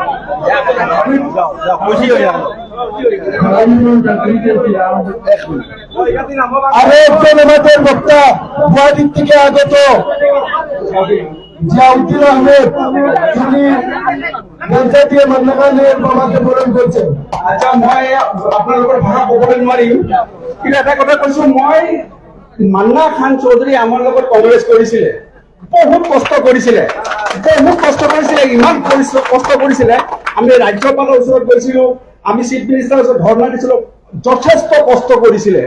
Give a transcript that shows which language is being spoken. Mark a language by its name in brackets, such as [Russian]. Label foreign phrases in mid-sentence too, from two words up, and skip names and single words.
[Bangla] খুশি হয়ে যাবে। আরেকজন আমাদের বক্তা গুয়াহাটি থেকে আগত জিয়াউদ্দিন আহমেদ তিনি পঞ্চায়েতীয় মান্নাখানের বাবাকে বরণ করছেন। [Assamese] আচ্ছা মই আপোনালোকৰ ভাষা ক'বলৈ নোৱাৰিম, কিন্তু এটা কথা কৈছো, মই মান্না খান চৌধুৰী আমাৰ লগত কংগ্ৰেছ কৰিছিলে, বহুত কষ্ট কৰিছিলে, ইমান কষ্ট কৰিছিলে। আমি ৰাজ্যপালৰ ওচৰত গৈছিলো, আমি চিফ মিনিষ্টাৰৰ ওচৰত ধৰ্ণা দিছিলো, যথেষ্ট কষ্ট কৰিছিলে।